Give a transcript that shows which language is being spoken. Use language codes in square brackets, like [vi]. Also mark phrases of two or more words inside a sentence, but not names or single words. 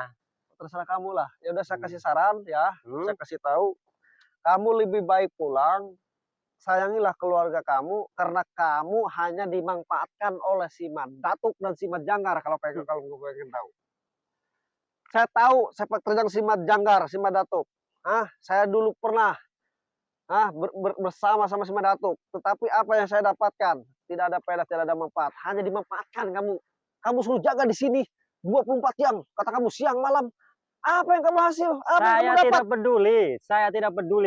[id] Terserah kamu lah. Ya udah saya kasih saran ya. Hmm. Saya kasih tahu. Kamu lebih baik pulang. Sayangilah keluarga kamu karena kamu hanya dimanfaatkan oleh si Madatuk dan si Madjanggar kalau pengen tahu. Saya tahu sepak terjang si Madjanggar, si Madatuk. Saya dulu pernah bersama sama si Madatuk. Tetapi apa yang saya dapatkan? Tidak ada faedah, tidak ada manfaat. Hanya dimanfaatkan kamu. Kamu suruh jaga di sini 24 jam. Kata kamu siang malam. Apa yang kamu hasil? Apa Saya yang kamu dapat? tidak peduli. Saya tidak peduli.